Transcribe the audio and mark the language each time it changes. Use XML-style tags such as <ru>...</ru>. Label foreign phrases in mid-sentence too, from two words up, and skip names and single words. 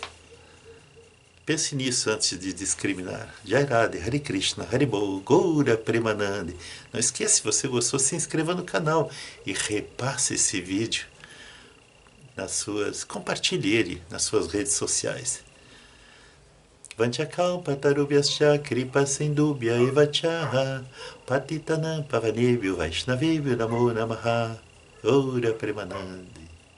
<pt>Pense nisso antes de discriminar.</pt> <sa>जय राधे, हरे कृष्ण, हरिबोल, गौर प्रेमानन्दे.</sa> <pt>Não esqueça, se você gostou, se inscreva no canal e repasse esse vídeo compartilhe ele nas suas redes sociais.</pt> <sa>वाञ्छाकल्पतरुभ्यश्च कृपा सिन्धुभ्य एवच पतितानां पावनेभ्यो वैष्णवेभ्यो नमो नमः. गौर प्रेमानन्दे.</sa>